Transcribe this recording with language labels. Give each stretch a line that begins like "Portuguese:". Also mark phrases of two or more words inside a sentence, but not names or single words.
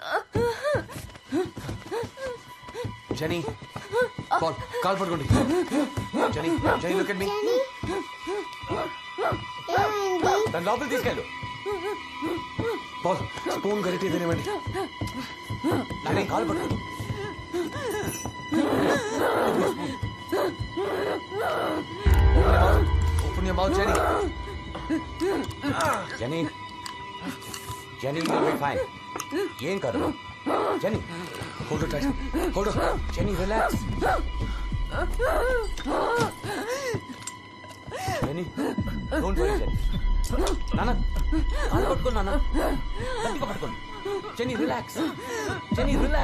Telugu: జెనీ, కాల్ పట్టుకోండి. జెనీ, జెనీ,
English: look at me.
Telugu: దాని లోపల తీసుకెళ్ళు. బాల్, స్పూన్ గరిటె తినేవండి. జెనీ, కాల్ పట్టుకోండి.
English: Open your mouth, Jenny. Jenny. Jenny, you'll be fine.
Telugu: ఏం కాదు.
English: Jenny, hold it tight. Hold on. Jenny, relax. Jenny, don't worry, Jenny.
Telugu: నాన్న, కాలు పట్టుకోండి నాన్న. గట్టిగా పట్టుకోండి.
English: Jenny, relax. Jenny, relax.